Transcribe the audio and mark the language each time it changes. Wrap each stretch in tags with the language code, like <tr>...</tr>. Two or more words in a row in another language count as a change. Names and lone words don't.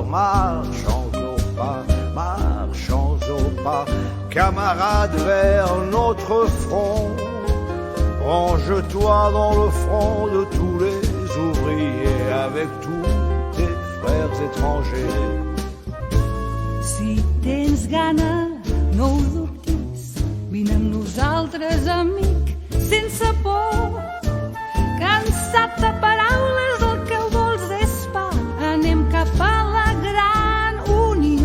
<fr>Marchons au pas, camarades, vers notre front. Range-toi dans le front de tous les ouvriers avec tous tes frères étrangers.</fr> <ca>Si tens gana, no ho dubtis, vine amb nosaltres, amic, sense por. Cansat de paraules, el que vols és pa, anem cap a la gran unió.</ca>